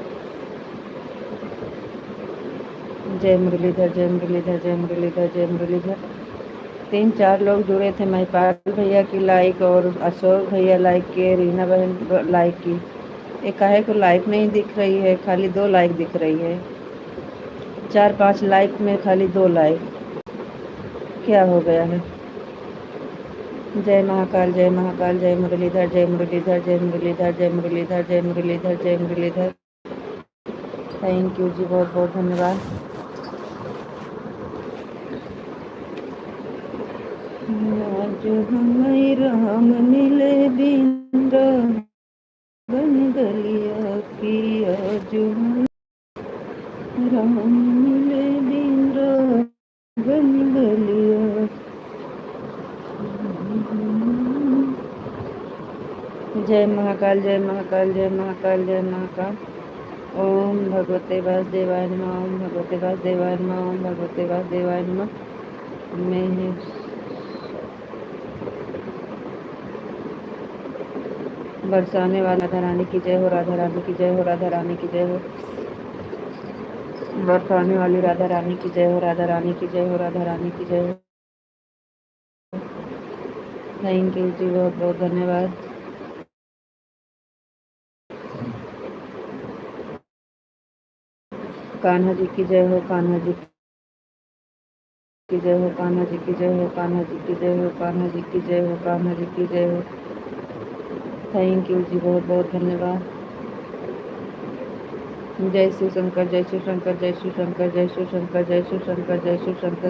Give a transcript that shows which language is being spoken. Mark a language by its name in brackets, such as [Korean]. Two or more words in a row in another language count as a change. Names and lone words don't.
[Hindi] जय मुरलीधर जय मुरलीधर जय मुरलीधर जय मुरलीधर। 3-4 लोग जुड़े थे। महिपाल भैया की लाइक और अशोक भैया लाइक किए, रीना बहन लाइक की। एक काहे को लाइक नहीं दिख रही है, खाली 2 लाइक दिख रही है। 4-5 लाइक में खाली 2 लाइक, क्या हो गया है? जय महाकाल जय महाकाल जय मुरलीधर जय मुरलीधर जय मुरलीधर जय मुरलीधर जय मुरलीधर जय मुरलीधर। [English] thank you [Hindi] जी, बहुत बहुत धन्यवाद। आज हमें राम मिले बिंद्रा बन गलिया की। आज राम मिले बिंद्रा बन गलिया। जय महाकाल जय महाकाल जय महाकाल जय महाकाल। [Sanskrit] ओम भगवते वासुदेवाय नमः ओम भगवते वासुदेवाय नमः ओम भगवते वासुदेवाय नमः। [Hindi] मैं बरसाने वाली राधा रानी की जय हो, राधा रानी की जय हो, राधा रानी की जय हो। बरसाने वाली राधा रानी की जय हो, राधा रानी की जय हो, राधा रानी की जय हो। [English] thank you [Hindi] जी, बहुत बहुत धन्यवाद। कान्हा जी की जय हो, कान्हा जी की जय हो, कान्हा जी की जय हो, कान्हा जी की जय हो, कान्हा जी की जय हो, कान्हा जी की जय हो। [English] thank you [Hindi] जी, बहुत बहुत धन्यवाद। जय शिव शंकर, जय शिव शंकर, जय शिव शंकर, जय शिव शंकर, जय शिव शंकर, जय शिव शंकर।